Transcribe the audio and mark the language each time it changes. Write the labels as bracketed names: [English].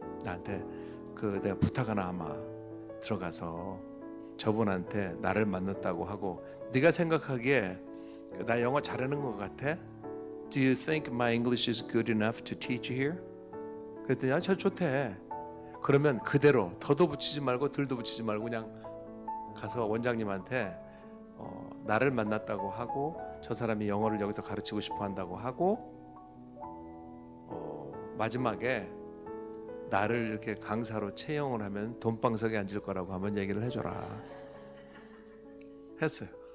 [Korean] 나한테 내가 부탁 하나 아마 들어가서 저분한테 나를 만났다고 하고, 네가 생각하기에 나 영어 잘하는 것 같아? [English] Do you think my English is good enough to teach here? [Korean] 그랬더니 저 좋대. 그러면 그대로 더도 붙이지 말고 덜도 붙이지 말고 그냥 가서 원장님한테 나를 만났다고 하고 저 사람이 영어를 여기서 가르치고 싶어 한다고 하고 마지막에 나를 이렇게 강사로 채용을 하면 돈방석에 앉을 거라고 한번 얘기를 해줘라 했어요.